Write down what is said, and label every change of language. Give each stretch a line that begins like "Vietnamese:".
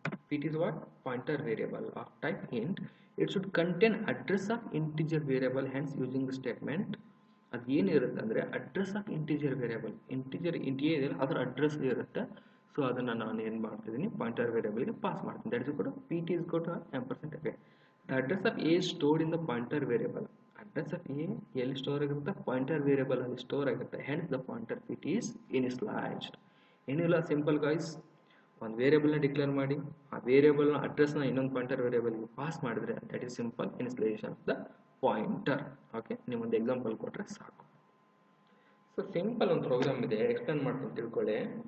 English: Pt is what? Pointer variable of type int. It should contain address of integer variable. Hence, using the statement,
Kannada: ಅದು ಏನಿರುತ್ತೆ ಅಂದರೆ address of integer variable, integer int A ಇದೆಯಲ್ಲ ಅದರ address ಇರುತ್ತೆ. So ಅದನ್ನು ನಾನು ಏನು ಮಾಡ್ತಿದ್ದೀನಿ, ಪಾಯಿಂಟರ್ ವೇರಿಯಬಲ್ಗೆ ಪಾಸ್ ಮಾಡ್ತೀನಿ.
English: That is ಕೂಡ P T is ಕೊಟ್ಟು m% ಅದೇ. The address of A is stored in the pointer variable. Address of A
Kannada: ಎಲ್ಲಿ ಸ್ಟೋರ್ ಆಗಿರುತ್ತೆ? ಪಾಯಿಂಟರ್ ವೇರಿಯಬಲ್ ಅಲ್ಲಿ ಸ್ಟೋರ್ ಆಗುತ್ತೆ.
English: Hence the pointer pt is initialized.
Kannada: ಏನಿಲ್ಲ, simple guys, ಒಂದು ವೇರಿಯಬಲ್ನ declare ಮಾಡಿ ಆ ವೇರಿಯಬಲ್ನ ಅಡ್ರೆಸ್ನ ಇನ್ನೊಂದು ಪಾಯಿಂಟರ್ ವೇರಿಯಬಲ್ಗೆ ಪಾಸ್ ಮಾಡಿದ್ರೆ
English: That is simple initialization of the pointer.
Kannada: Okay, ನಿಮ್ಮೊಂದು ಎಕ್ಸಾಂಪಲ್ ಕೊಟ್ಟರೆ ಸಾಕು. ಸೊ ಸಿಂಪಲ್ ಒಂದು ಪ್ರೋಗ್ರಾಮ್ ಇದೆ, ಎಕ್ಸ್ಪ್ಲೇನ್ ಮಾಡ್ತೀನಿ ತಿಳ್ಕೊಳ್ಳಿ.